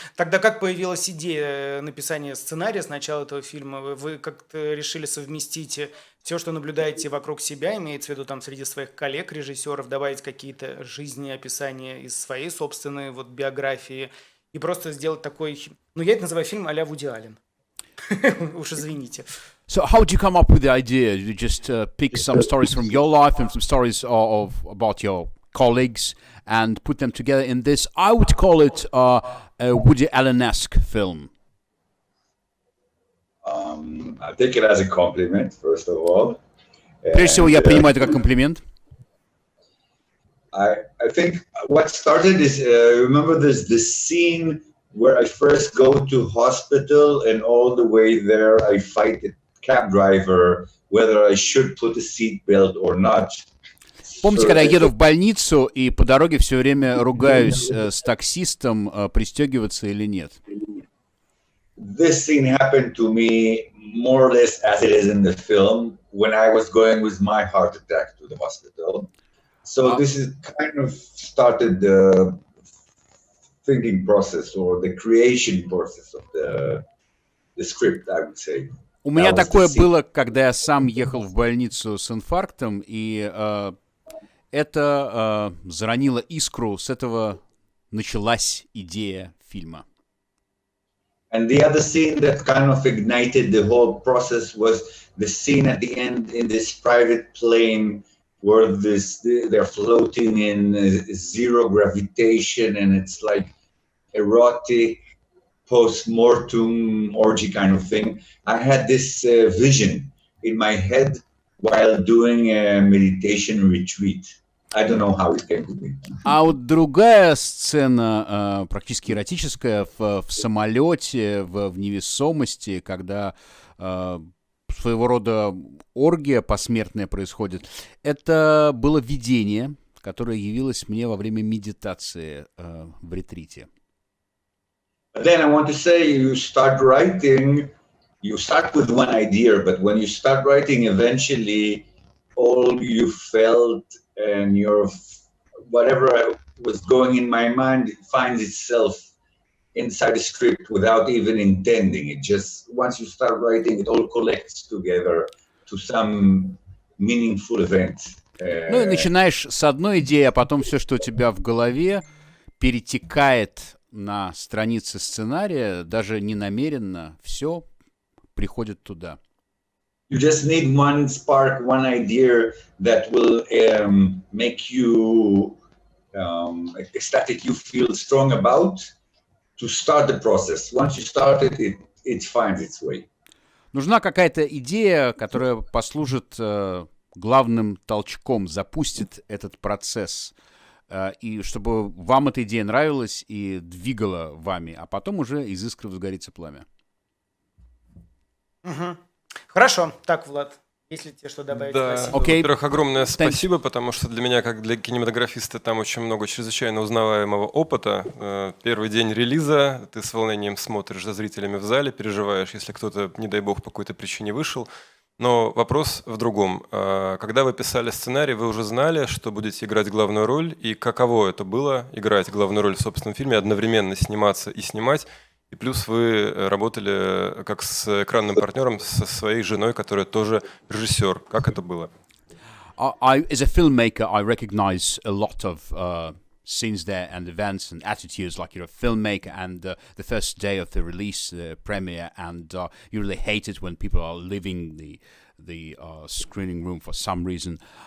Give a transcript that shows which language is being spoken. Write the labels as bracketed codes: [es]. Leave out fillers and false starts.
[ru] Тогда как появилась идея написания сценария с начала этого фильма? Вы как-то решили совместить все, что наблюдаете вокруг себя, имеется в виду там среди своих коллег, режиссеров, добавить какие-то жизнеописания из своей собственной биографии и просто сделать такой, я это называю фильм а-ля Вуди Аллен. Уж извините. [en] So how did you come up with the idea? Did you just pick some stories from your life and some stories about your colleagues and put them together in this? I would call it a Woody Allen-esque film. I take it as a compliment, first of all. [ru] Прежде всего, я принимаю это как комплимент. [en] I think what started is, remember there's this scene where I first go to hospital, and all the way there I fight the cab driver whether I should put a seat belt or not. [ru] Помните, когда я еду в больницу и по дороге все время ругаюсь с таксистом, пристегиваться или нет? [en] This scene happened to me more or less as it is in the film when I was going with my heart attack to the hospital. So this is kind of started the thinking process or the creation process of the script, I would say. [ru] У меня такое было, когда я сам ехал в больницу с инфарктом, и это заронило искру, с этого началась идея фильма. [en] And the other scene that kind of ignited the whole process was the scene at the end in this private plane where they're floating in zero gravitation, and it's like erotic post-mortem orgy kind of thing. I had this vision in my head while doing a meditation retreat. I don't know how it came to me. [ru] А вот другая сцена, практически эротическая, в самолете, в невесомости, когда своего рода оргия посмертная происходит, это было видение, которое явилось мне во время медитации в ретрите. [en] Then I want to say, you start writing, you start with one idea, but when you start writing, eventually all you felt and your whatever was going in my mind, it finds itself inside the script without even intending it. Just once you start writing, it all collects together to some meaningful event. [ru] Ну и начинаешь с одной идеи, а потом все, что у тебя в голове, перетекает на страницы сценария, даже не намеренно, все приходит туда. [en] You just need one spark, one idea that will make you ecstatic, you feel strong about, to start the process. Once you start it, it finds its way. [ru] Нужна какая-то идея, которая послужит главным толчком, запустит этот процесс. И чтобы вам эта идея нравилась и двигала вами, а потом уже из искры возгорится пламя. Угу. Хорошо. Так, Влад, есть ли тебе что добавить? Да, Спасибо. во-первых, огромное спасибо, потому что для меня, как для кинематографиста, там очень много чрезвычайно узнаваемого опыта. Первый день релиза, ты с волнением смотришь за зрителями в зале, переживаешь, если кто-то, не дай бог, по какой-то причине вышел. Но вопрос в другом. Когда вы писали сценарий, вы уже знали, что будете играть главную роль, и каково это было играть главную роль в собственном фильме, одновременно сниматься и снимать? И плюс вы работали как с экранным партнером со своей женой, которая тоже режиссер. Как это было? [en] As a filmmaker, I recognize a lot of scenes there and events and attitudes, like you're a filmmaker and the first day of the release, the premiere, and you really hate it when people are leaving the screening room for some reason.